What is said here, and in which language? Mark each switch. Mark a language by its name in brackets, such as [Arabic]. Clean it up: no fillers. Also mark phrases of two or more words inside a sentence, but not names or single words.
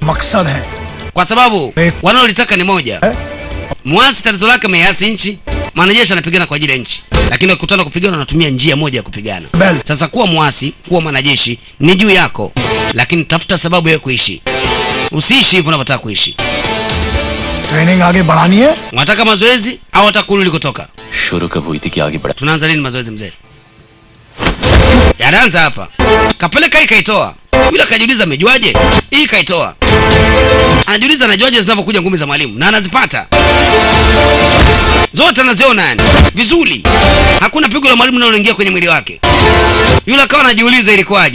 [Swahili] Kwa sababu wanaolitaka ni moja. Muasi tatizo lake measi nchi, mwanajeshi anapigana kwa ajili ya nchi. Lakini wakikutana kupigana wanatumia njia moja ya kupigana. Sasa kuwa muasi, kuwa mwanajeshi ni juu yako. Lakini tafuta sababu ya kuishi. Usiishi hivyo unavyotaka kuishi. [Hindi] ट्रेनिंग आगे बढ़ानी है? [Swahili] Unataka mazoezi au unataka kurudi kutoka? [Hindi] शुरू कब हुई थी कि आगे बढ़ा. [Swahili] Tunaanza lini mazoezi mzee? Yanaanza hapa. Kapeleka hii kaitoa. Yule akajiuliza amejuaje? Hii kaitoa. Anajiuliza anajuaje zinavyokuja ngumi za mwalimu na anazipata. Zote anaziona yani vizuri. Hakuna pigo la mwalimu linaloingia kwenye mwili wake. Yule akawa anajiuliza ilikuwaje.